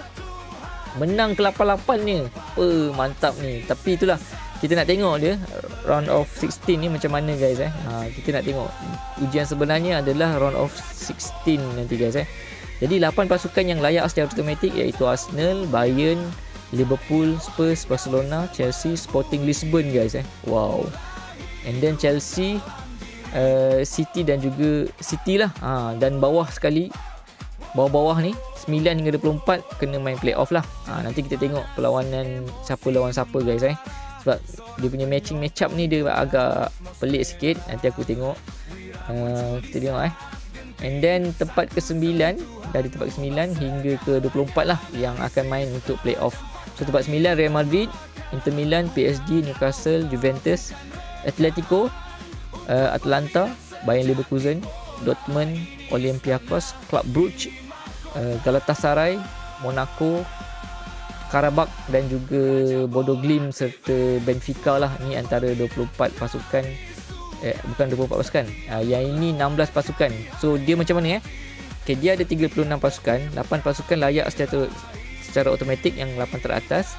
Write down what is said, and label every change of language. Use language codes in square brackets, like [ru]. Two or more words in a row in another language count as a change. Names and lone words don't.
[ms] Menang ke-8-8 ni. Mantap ni. Tapi itulah, kita nak tengok dia [en] round of 16 [ms] ni macam mana guys Kita nak tengok. Ujian sebenarnya adalah [en] round of 16 [ms] nanti guys Jadi 8 pasukan yang layak secara automatik iaitu Arsenal, Bayern, Liverpool, Spurs, Barcelona, Chelsea, Sporting Lisbon guys Wow. [en] And then [ms] Chelsea, City dan juga City lah. Dan bawah sekali, bawah-bawah ni 9 hingga 24 kena main playoff lah. Nanti kita tengok perlawanan siapa lawan siapa guys sebab dia punya [en] match up [ms] ni dia agak pelik sikit. Nanti aku tengok. Kita tengok [en] And then [ms] tempat ke-9, dari tempat ke-9 hingga ke-24 lah yang akan main untuk playoff. So tempat 9 Real Madrid, Inter Milan, PSG, Newcastle, Juventus, Atletico, Atalanta, Bayern Leverkusen, Dortmund, Olympiakos, Club Brugge, Galatasaray, Monaco, Karabakh dan juga Bodo Glimt serta Benfica lah. Ni antara 24 pasukan, bukan 24 pasukan, yang ini 16 pasukan. So dia macam mana Okay, dia ada 36 pasukan. 8 pasukan layak secara automatik yang 8 teratas.